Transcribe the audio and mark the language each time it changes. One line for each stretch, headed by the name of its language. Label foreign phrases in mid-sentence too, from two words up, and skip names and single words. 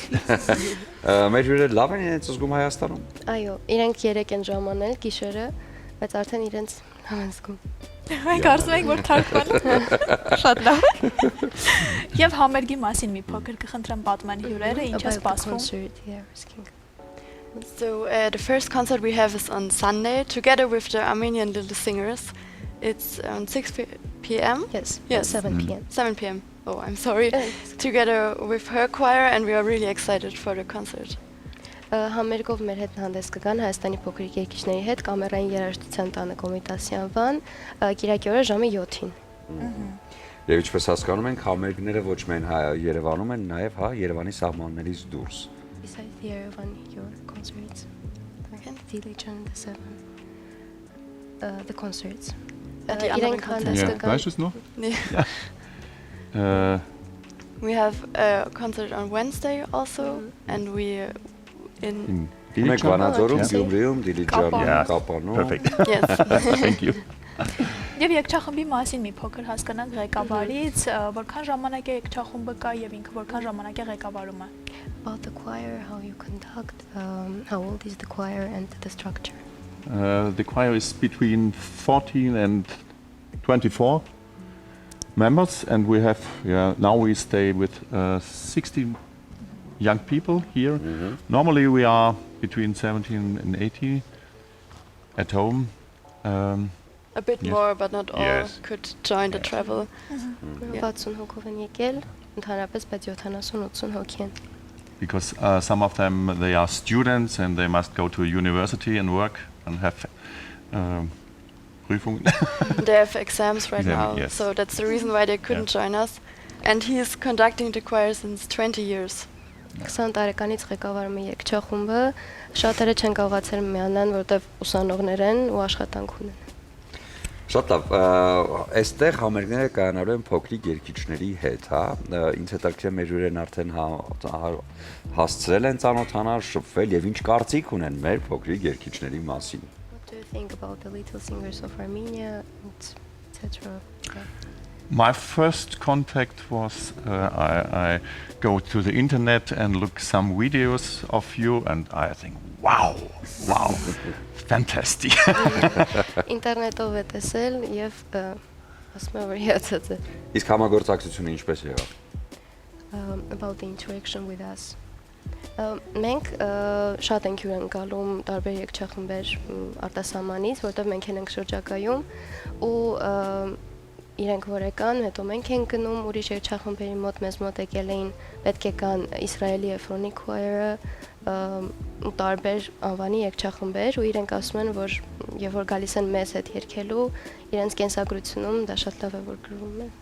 Armenian: Մեր հյուրերը լավ են իրենց զգում Հայաստանում։ Այո, իրենք 3 են ժամանել գիշերը, բայց արդեն իրենց համենսկում։ Մենք կարծում ենք, որ թարգմանում շատ լավ։ Եվ համերգի մասին մի փոքր կխնդրեմ պատմեն հյուրերը, ինչ է սպասվում։
English: So the first concert we have is on Sunday, together with the Armenian Little Singers. It's on 6 p.m. Yes, Yes. 7 p.m. 7 p.m. Oh, I'm sorry. Together with her choir, and we are really excited for the concert.
Armenian: Համերգով մեր հետ հանդես կգան Հայաստանի փոքրիկ երգիչների հետ կամերային երաժշտության տանը Կոմիտասյանվան Կիրակի օրը ժամը 7-ին։ Եվ ինչպես հասկանում ենք, համերգները ոչ միայն Երևանում են, նաև Երևանի սահմաններից դուրս։
English: Besides the Yerevan, your concerts. Okay. Dilijan, the 7. The concerts.
German: Die anderen
Armenian: հանդես
German: Ja,
Armenian: կգան։
German: weißt du es noch? Nee. Äh,
English: We have a concert on Wednesday also, and we in
Armenian: Մենք Վանաձորում,
English: Yes.
Armenian: Գյումրիում, Դիլիջանում,
English: Yeah.
Armenian: Կապանում։
German: perfekt.
English: yes. Thank you.
Armenian: Եվ երգչախմբի մասին մի փոքր հասկանանք ղեկավարից, որքան ժամանակ է երգչախումբը կա եւ ինքը որքան ժամանակ է ղեկավարում է։
English: About the choir, how you conduct, how old is the choir and the structure. The choir is between 14 and 24 members, and we have, now we stay with 16 young people here. Normally we are between 17 and 18 at home. A bit Yes. more, but not all Yes. could join the travel.
Armenian: 60 հոգով են եկել, ընդհանրապես բայց 70-80 հոգի են։
English: Because some of them, they are students and they must go to university and work and have Prüfungen. They have exams right Exam, now, yes. so that's the reason why they couldn't join us. And he is conducting the choir since 20 years.
Armenian: 20 տարեկանից ղեկավարում է երգչախումբը, շատերը չեն կարողացել միանալ, որովհետև ուսանողներ են ու աշխատանք ունեն։ Շատ լավ, այստեղ համերգները կայանալու են փոքրիկ երգիչների հետ, հա։ Ինձ հետաքրքիր է մեր հյուրերն արդեն հասցրել են ծանոթանալ, շփվել եւ ինչ կարծիք ունեն մեր փոքրիկ երգիչների մասին։
English: What do you think about the Little Singers of Armenia, etc. My first contact was I go to the internet and look some videos of you, and I think, wow, fantastic.
Armenian: Ինտերնետով է տեսել եւ ասում եմ որ հիացած է Իսկ համագործակցությունը ինչպես եղավ։
English: about the interaction with us.
Armenian: Մենք շատ ենք հյուրընկալում տարբեր երգչախմբեր արտասահմանից, որտեղ մենք ենք շրջակայում ու իրենք որ եկան, հետո մենք ենք գնում ուրիշ երգչախմբերի մոտ, մեզ մոտ եկել էին պետք է կան Իսրայելի Euphonic Choir-ը ու տարբեր անվանի երգչախմբեր ու իրենք ասում են, որ երբ որ գալիս են մեզ հետ երգելու, իրենց կենսագրությունում դա շատ լավ է որ գրվում է։